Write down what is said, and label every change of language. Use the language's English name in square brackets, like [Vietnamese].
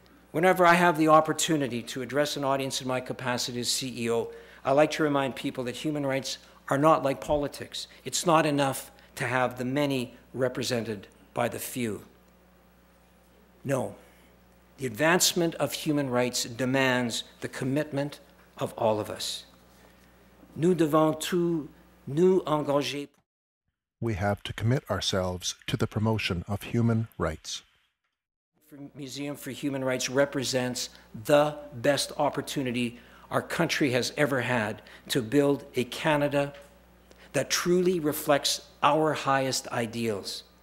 [English] Whenever I have the opportunity to address an audience in my capacity as CEO, I like to remind people that human rights are not like politics. It's not enough to have the many represented by the few. No, the advancement of human rights demands the commitment of all of us. [French] Nous devons tous nous engager. [English] We have to commit ourselves to the promotion of human rights. Museum for Human Rights represents the best opportunity our country has ever had to build a Canada that truly reflects our highest ideals.